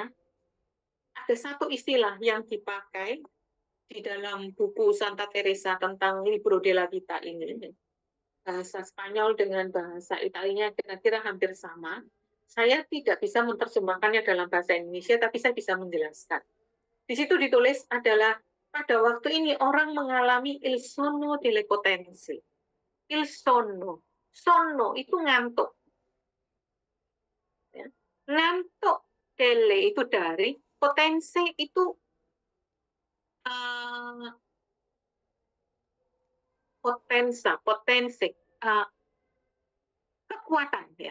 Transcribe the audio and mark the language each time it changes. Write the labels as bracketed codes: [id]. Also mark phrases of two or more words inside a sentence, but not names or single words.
[id] Ada satu istilah yang dipakai di dalam buku Santa Teresa tentang Libro della Vita ini. Bahasa Spanyol dengan bahasa Italianya kira-kira hampir sama. Saya tidak bisa menerjemahkannya dalam bahasa Indonesia, tapi saya bisa menjelaskan. Di situ ditulis adalah, pada waktu ini orang mengalami [it] il sonno delle potenze. Il sonno. [id] Sonno itu ngantuk. Ya. Ngantuk tele itu dari, potensi itu potensi kekuatan ya.